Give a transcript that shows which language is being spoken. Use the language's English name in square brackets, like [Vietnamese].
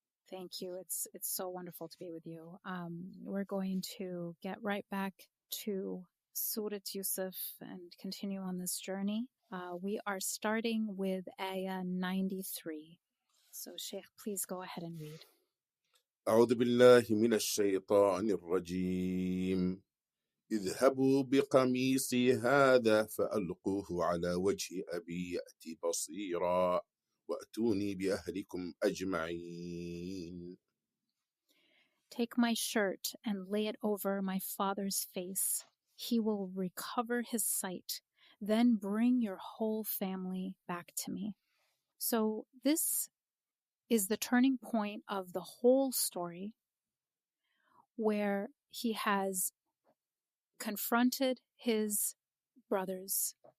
[English] Thank you. It's so wonderful to be with you. We're going to get right back to Surat Yusuf and continue on this journey. We are starting with ayah 93. So, Sheikh, please go ahead and read. [Arabic] أعوذ بالله من الشيطان الرجيم اذهبوا بقميصي هذا فألقوه على وجه أبي يأتي بصيرا وأتوني بأهلكم أجمعين. [English] Take my shirt and lay it over my father's face. He will recover his sight. Then bring your whole family back to me. So this is the turning point of the whole story, where he has confronted his brothers.